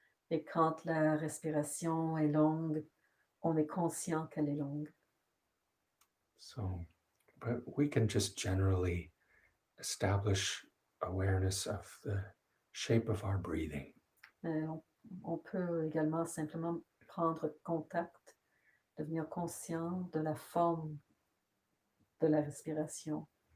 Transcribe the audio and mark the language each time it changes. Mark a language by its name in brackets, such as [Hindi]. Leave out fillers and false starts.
[French] Et quand la respiration est longue, on est conscient qu'elle est longue. [English] So, but we can just generally establish awareness of the shape of our breathing. [French] Mais on peut également simplement prendre contact, devenir conscient de la forme de la respiration.